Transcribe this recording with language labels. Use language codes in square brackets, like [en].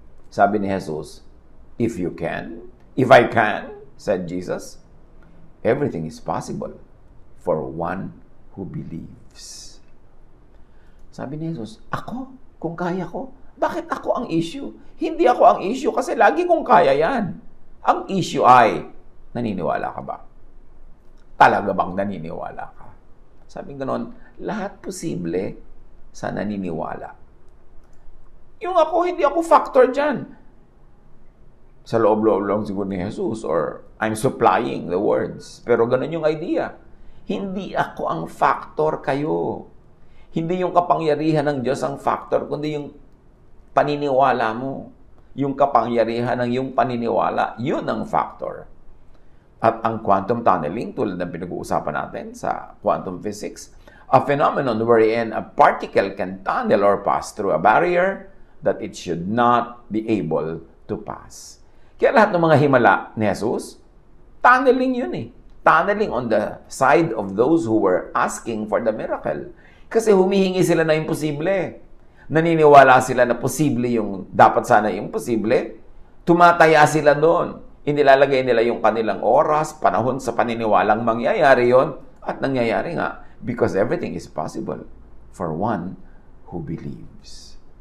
[tl] Sabi ni Jesus, [en] "If you can, if I can," said Jesus, "everything is possible for one who believes." [tl] Sabi ni Jesus, ako, kung kaya ko, bakit ako ang issue? Hindi ako ang issue kasi lagi kong kaya yan. Ang issue ay, naniniwala ka ba? Talaga bang naniniwala ka? Sabi ganoon, lahat posible sa naniniwala. Yung ako, hindi ako factor dyan. Sa loob-loob lang siguro ni Jesus [en] or I'm supplying the words. [tl] Pero ganun yung idea. Hindi ako ang factor, kayo. Hindi yung kapangyarihan ng Diyos ang factor, kundi yung paniniwala mo. Yung kapangyarihan ng yung paniniwala, yun ang factor. [en] At ang quantum tunneling, [tl] tulad ng pinag-uusapan natin sa [en] quantum physics, a phenomenon wherein a particle can tunnel or pass through a barrier that it should not be able to pass. [tl] Kaya lahat ng mga himala ni Jesus, tunneling yun eh. [en] Tunneling on the side of those who were asking for the miracle. [tl] Kasi humihingi sila na imposible. Naniniwala sila na posible yung dapat sana imposible. Tumataya sila doon. Inilalagay nila yung kanilang oras, panahon sa paniniwalang mangyayari yon at nangyayari nga [en] because everything is possible for one who believes.